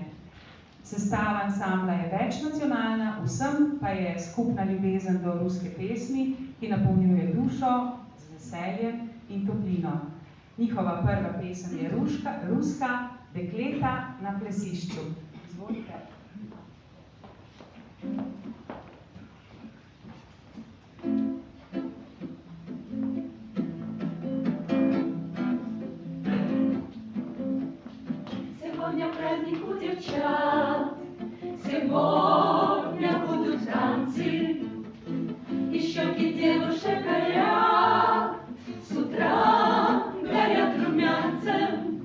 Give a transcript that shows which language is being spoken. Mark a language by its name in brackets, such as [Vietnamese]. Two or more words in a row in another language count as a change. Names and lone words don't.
[Slovenian] Sestava ansambla je večnacionalna, vsem pa je skupna ljubezen do ruske pesmi, ki napolnjuje dušo z veseljem in toplino. Njihova prva pesem je Ruska dekleta na plesišču. Izvolite. [Russian] Сегодня праздник у девчат, сегодня будут танцы, и щеки девушек горят, с утра горят румянцем.